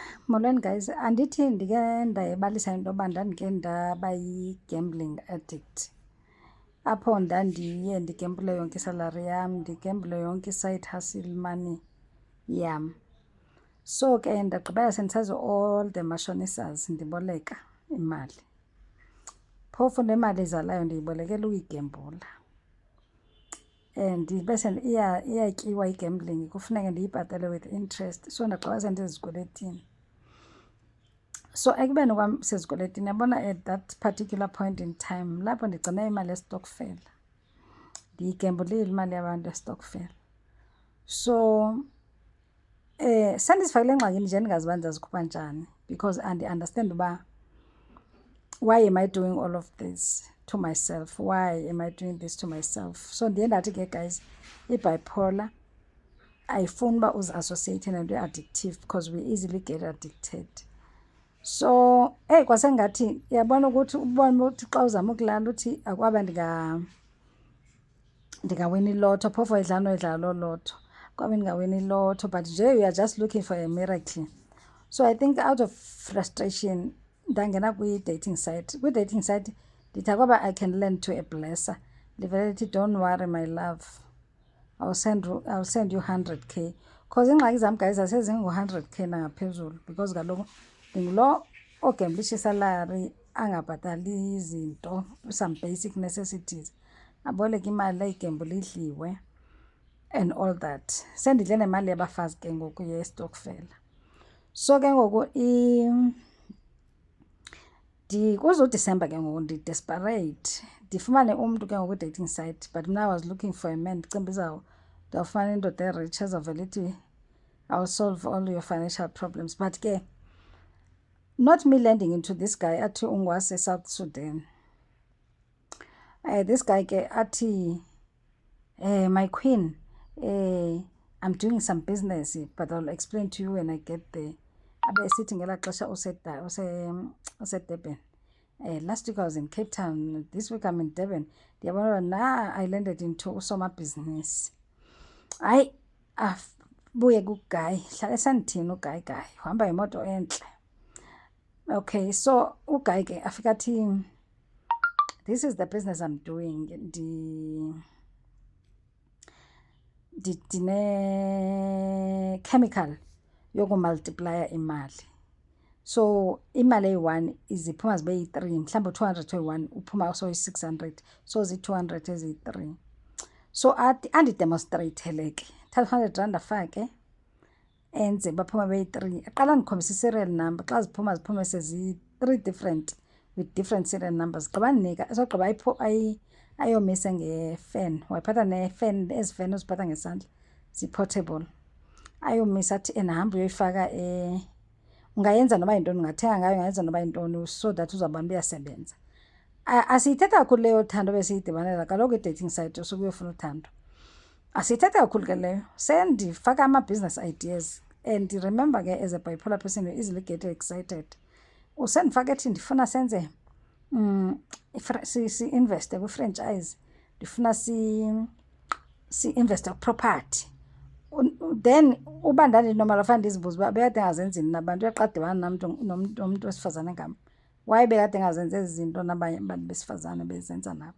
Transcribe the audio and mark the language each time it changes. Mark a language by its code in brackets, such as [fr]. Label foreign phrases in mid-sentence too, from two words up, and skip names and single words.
[xh] Molweni guys, andithi ndike ndayibalisa into yoba ndandike ndaba yi- [en] gambling addict, [xh] apho ndandiye ndigembule yonke isalari yam, ndigembule yonke i- [en] side hustle money [xh] yam. So ke ndagqibela sendisazi [en] all the [xh] mashonisas ndiboleka imali. Phofu nemali izalayo ndiyibolekela uyigembula, and bese iyatyiwa igambling, kufuneka ndiyibhatale [en] with interest. [xh] So ndagqibela sendizikweletini. So ekubeni kwam sezikweletini, yabona [en] at that particular point in time [xh] lapho ndigcine imali estokfela, ndiyigembulile imali yabantu estokfela. So sendizifakile engxakini nje ndingazi uba ndizazikhupha njani, because andi-understand uba [en] why am I doing all of this to myself? Why am I doing this to myself? [xh] So ndiye ndathi ke guys, i-bipolar ayifuni uba uzi-associate nento e-addictive [en] because we easily get addicted. [xh] So kwasengathi yabona ukuthi ubone ukuthi xa uzama ukulala uthi akwaba ndingawina iloto, phofu idlala loo loto, kwabe ndingawina iloto, but nje [en] you are just looking for a miracle. So I think out of frustration [xh] ndangena kwi-dating site. Kwi-dating site ndithi akwaba [en] I can learn to a blesser. [xh] Livele lithi [en] don't worry my love, I'll send you 100k. [xh] Because ingxaki zam guys asezingu-100k nangaphezulu, because kaloku ndingulo ogemblisha isalari angabhatali izinto, [en] some basic necessities, [xh] aboleke imali ayigembule idliwe [en] and all that. [xh] Sendidle nemali yabafazi ke ngoku yestokfela. So ke ngoku kuze uDisemba ke ngoku ndi-desperate ndifumane umntu ke ngoku [en] dating site, [xh] but mna [en] I was looking for a man. [xh] Ndicimba ndawufumana indoda e-rich ezawuvela ithi [en] I'll solve all your financial problems. But ke not me landing into this guy [xh] athi ungwase-South Sudan. [en] This guy [xh] ke athi [en] my queen, I'm doing some business, but I'll explain to you when I get there. [xh] Abe esithi ngelaa xesha useDurban. [en] Last week I was in Cape Town, this week I'm in Durban. [xh] Ndiyabona na [en] I landed into [xh] usomabhizinisi. Hayi, abuye kuguy, hlale sandithini uguy, uhamba imoto entle. Okay, so uguy ke afika athi, [en] this is the business I'm doing. [xh] Ndine-chemical yokumultiplya imali. So imali eyi-1 iziphuma zibe yi-3, mhlawumbi u-200 oyi-1 uphuma soyi-600, so zi-200 eziyi-3. So andidemonstreyithele ke, thatha u-100 afake enze baphume beyi-3. Aqala ndikhombisa i-serial number, xa ziphume sezi-3 [en] different with different serial numbers. [xh] Gqiba ndinika, sogqiba ayomise nge-fan. Wayiphatha ne-fan, ezi fan uziphatha ngesandla, zi-portable. Ayomisa athi hamba uyoyifaka ungayenza noba yintoni, ungathenga ngayo, ungayenza noba yintoni, [en] so that [xh] uzawubona uba iyasebenza. Asiyithetha kakhulu leyo thando besiyidibanela, kaloku [en] i-dating site [xh] usuke uyofuna uthando. Asiyithetha kakhulu ke leyo, sendifaka [en] ama-business ideas. And remember ke, as a bipolar person, you easily get excited. [xh] Usendifaka ethi ndifuna senze si-investe kwi-franchise, ndifuna si-investe kwi-property. Then uba ndandinormal fanele ndizibuze uba bekade engazenzini nabantu, uyaqadibana nomntu wesifazane ngam, waye bekade engazenzi ezi zinto nabanye abantu besifazane bezenza nabo.